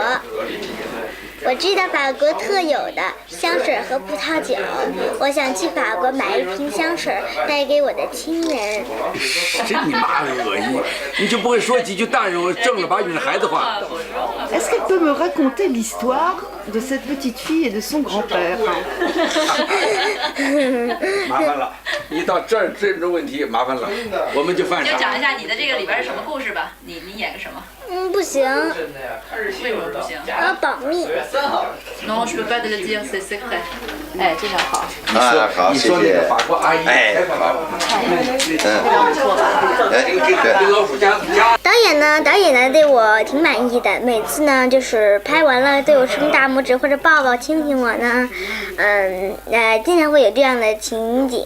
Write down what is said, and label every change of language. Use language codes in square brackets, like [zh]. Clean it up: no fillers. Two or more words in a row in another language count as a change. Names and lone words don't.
[zh] 我知道法国特有的香水和葡萄酒，我想去法国买一瓶香水带给我的亲人。真你妈恶心！你就不会说几句大人正儿八经的孩子话。 [fr] Est-ce qu'elle peut me raconter l'histoire de cette petite fille et de son grand-père? [zh] 麻烦了，一到这种问题麻烦了，我们就犯傻。就讲一下你的这个里边是什么故事吧，你演个什么？不行。为什么不行？要保密。 [fr] Non, je peux pas te le dire, c'est secret. [zh] 哎，这样好。你说那个法国阿姨，哎，好。导演呢对我挺满意的，每次呢就是拍完了对我竖大拇指或者抱抱亲亲我呢，经常会有这样的情景。